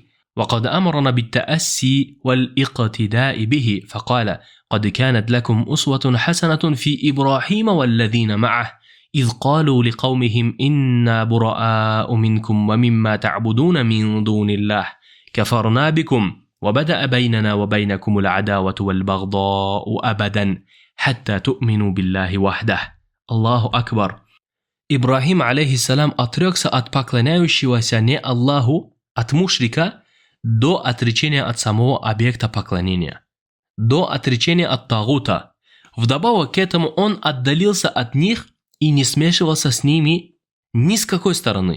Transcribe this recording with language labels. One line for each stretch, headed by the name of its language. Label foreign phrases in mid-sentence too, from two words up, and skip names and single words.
Arabic: وقد أمرنا بالتأسي والاقتداء به فقال قد كانت لكم أسوة حسنة في إبراهيم والذين معه إذ قالوا لقومهم إنا براء منكم ومما تعبدون من دون الله كفرنا بكم وبدأ بيننا وبينكم العداوة والبغضاء أبدا حتى تؤمنوا بالله وحده. الله أكبر.
Russian: Ибрахим, алейхиссалям, отрекся от поклоняющегося не Аллаху, от мушрика, до отречения от самого объекта поклонения, до отречения от тагута. Вдобавок к этому он отдалился от них и не смешивался с ними ни с какой стороны.